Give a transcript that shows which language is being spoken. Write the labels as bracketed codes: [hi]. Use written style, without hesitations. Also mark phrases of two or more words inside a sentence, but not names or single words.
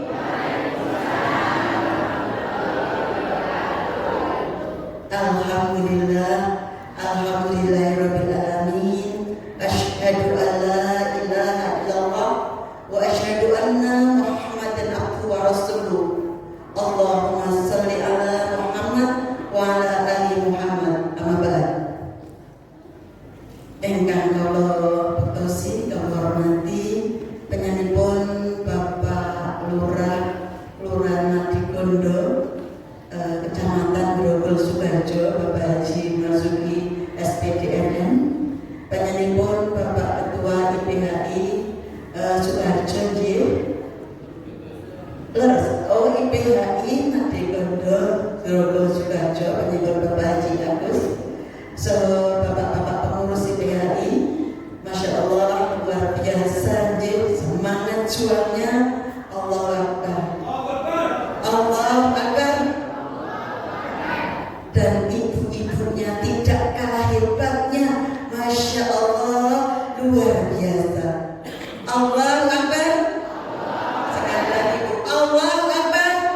[ar] الحمد لله، الحمد لله رب العالمين. أشهد أن لا إله إلا الله وأشهد أن محمدا عبده ورسوله. اللهم صل على محمد وعلى آل محمد. أما بعد. [jv] Engkang kula bektosi kula hormati penyanipun Bapak Lurah Madikondo, Kecamatan Grogol Subarjo, Bapak Haji Marzuki SPDMN, penyanipun pun Bapak Ketua IPHI Suharjo nggih. [id] Leres, IPHI Nade Kondo Grogol Suharjo menyebut Bapak Haji Agus. So bapak-bapak pengurus IPHI, [ar] ما شاء الله [id] luar biasa nggih, semangat juangnya. [ar] الله أكبر. الله أكبر. [id] Dan ibu-ibunya tidak kalah hebatnya, [ar] ما شاء الله [id] luar biasa. [ar] الله أكبر. [id] Sekali lagi [ar] الله أكبر.